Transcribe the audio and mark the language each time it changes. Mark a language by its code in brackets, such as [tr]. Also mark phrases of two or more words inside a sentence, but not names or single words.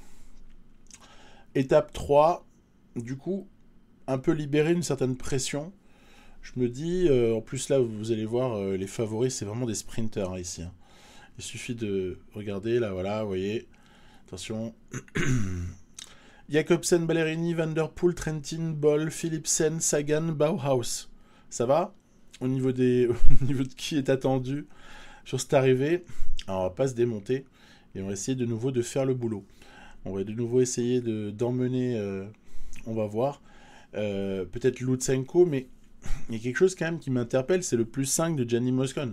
[fr] Étape 3. Du coup, un peu libérer une certaine pression. Je me dis, en plus là, vous allez voir, les favoris, c'est vraiment des sprinters hein, ici. Hein. Il suffit de regarder, là, voilà, vous voyez. Attention. Jacobsen, Ballerini, Van Der Poel, Trentin, Boll, Philipsen, Sagan, Bauhaus. Ça va au niveau, au niveau de qui est attendu sur cette arrivée. Alors, on va pas se démonter et on va essayer de nouveau de faire le boulot. On va de nouveau essayer d'emmener, on va voir, peut-être Lutsenko, mais il y a quelque chose quand même qui m'interpelle, c'est le plus 5 de Gianni Moscon.